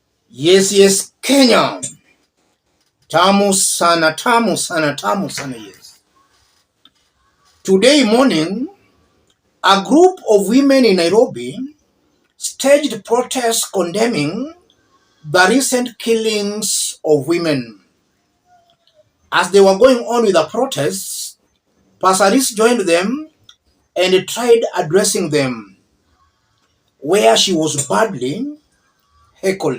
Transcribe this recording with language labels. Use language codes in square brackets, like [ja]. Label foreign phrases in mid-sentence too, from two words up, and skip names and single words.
[en] Yes, yes, Kenya. [sw] Tamu sana, tamu sana, tamu sana, [en] yes. Today morning, a group of women in Nairobi staged protests condemning the recent killings of women. As they were going on with the protests, Passaris joined them and tried addressing them, where she was badly heckled.